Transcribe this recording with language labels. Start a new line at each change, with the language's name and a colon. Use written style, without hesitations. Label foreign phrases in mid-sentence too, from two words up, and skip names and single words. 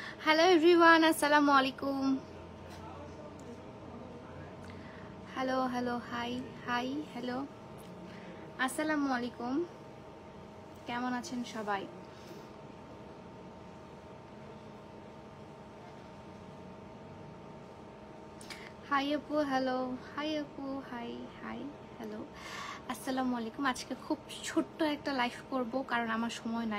English: Hello everyone,
Arabic: السلام عليكم.
English: Hello, hi, hello.
Arabic: السلام عليكم.
Bangla: কেমন আছেন সবাই? হাই আপু, হ্যালো, হাই আপু,
English: hi, hello,
Arabic: السلام عليكم.
Bangla: আজকে খুব ছোট্ট একটা লাইভ করব কারণ আমার সময় নাই।